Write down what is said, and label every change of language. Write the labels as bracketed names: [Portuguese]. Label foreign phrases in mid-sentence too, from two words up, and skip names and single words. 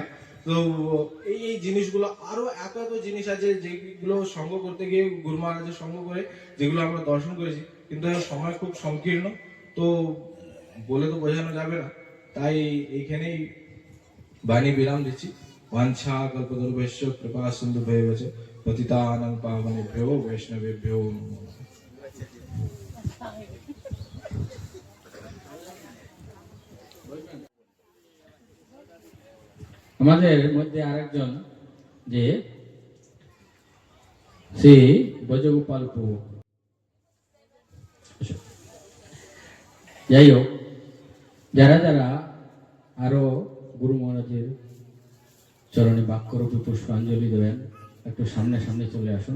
[Bangla] তো এই জিনিসগুলো আরো এত এত জিনিস আছে যেগুলো সঙ্গ করতে গিয়ে গুরু মহারাজের সঙ্গ করে যেগুলো আমরা দর্শন করেছি, কিন্তু সময় খুব সংকীর্ণ, তো বলে তো বোঝানো যাবে না। তাই এইখানেই বাণী বিরাম দিচ্ছি। [Sanskrit] वाञ्छा कल्पतरुभ्यश्च कृपा सिन्धुभ्येव च पतितानां पावनेभ्यो वैष्णवेभ्यो नमो नमः। [Bangla] আমাদের মধ্যে আরেকজন যে শ্রী ব্রজগোপাল প্রভু, যাই হোক, যারা যারা আরো গুরু মহারাজের চরণে বাক্যরূপে পুষ্পাঞ্জলি দেবেন একটু সামনে সামনে চলে আসুন।